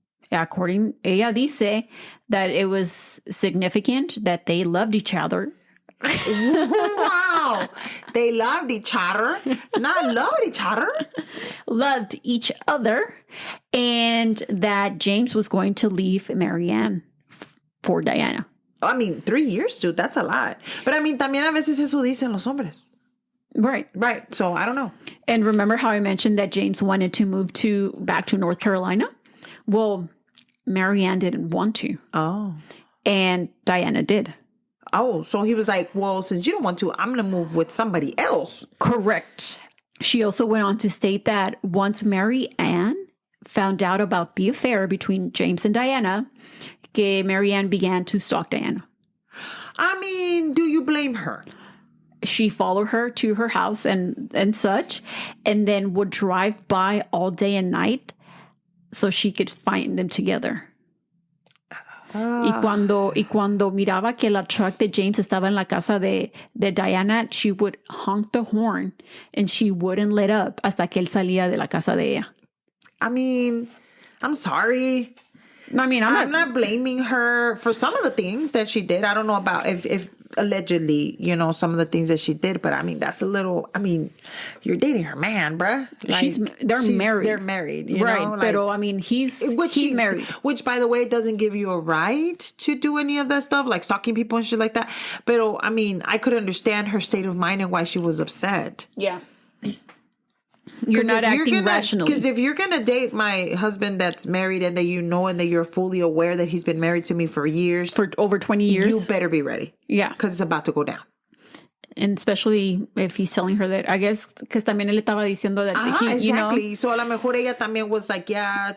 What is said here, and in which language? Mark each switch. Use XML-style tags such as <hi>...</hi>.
<es>Ella dice</es> <en>that it was significant, that they loved each other. Wow. They loved each other. Not loved each other. Loved each other. And that James was going to leave Marianne for Diana. I mean, 3 years, dude. That's a lot. But I mean,</en> <es>también a veces eso dicen los hombres.</es> <en>Right. Right. So I don't know. And remember how I mentioned that James wanted to move back to North Carolina? Well, Marianne didn't want to. Oh. And Diana did. Oh, so he was like, well, since you don't want to, I'm going to move with somebody else. Correct. She also went on to state that once Marianne found out about the affair between James and Diana, que Marianne began to stalk Diana. I mean, do you blame her? She followed her to her house and such, and then would drive by all day and night so she could find them together.</en> <es>Y cuando miraba que la truck de James estaba en la casa de Diana,</es> <en>she would honk the horn and she wouldn't let up</en> <es>hasta que él salía de la casa de ella.</es> <en>I mean, I'm sorry. I mean, I'm not blaming her for some of the things that she did. I don't know about if allegedly, some of the things that she did. But I mean, that's a little, you're dating her man, bruh. They're married. They're married, right? Pero, I mean, he's married. Which, by the way, doesn't give you a right to do any of that stuff, like stalking people and shit like that. Pero, I mean, I could understand her state of mind and why she was upset. Yeah. You're not acting rationally. Because if you're going to date my husband that's married and that and that you're fully aware that he's been married to me for years. For over 20 years. You better be ready. Yeah. Because it's about to go down. And especially if he's telling her that, I guess, because</en> <es>también él estaba diciendo</es> <en>that he, exactly.</en> <es>So a lo mejor ella también</es> <en>was like, yeah.</en>